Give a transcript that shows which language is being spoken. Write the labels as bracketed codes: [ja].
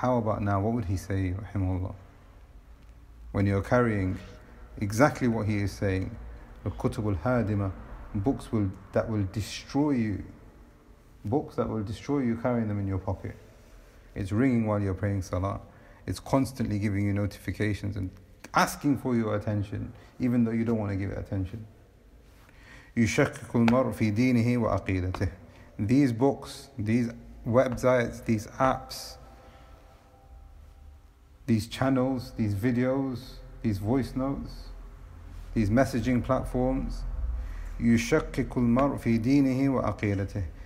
[en] How about now, what would he say, rahimahullah? When you're carrying exactly what he is saying, [ar] الْكُتُبُ الْهَادِمَةِ, [en] books that will destroy you, books that will destroy you carrying them in your pocket. It's ringing while you're praying salah. It's constantly giving you notifications and asking for your attention, even though you don't want to give it attention. [ar] يشكك المرء في دينه وعقيدته. [en] These books, these websites, these apps, these channels, these videos, these voice notes, these messaging platforms, [ar] يشكك المرء في دينه وعقيدته.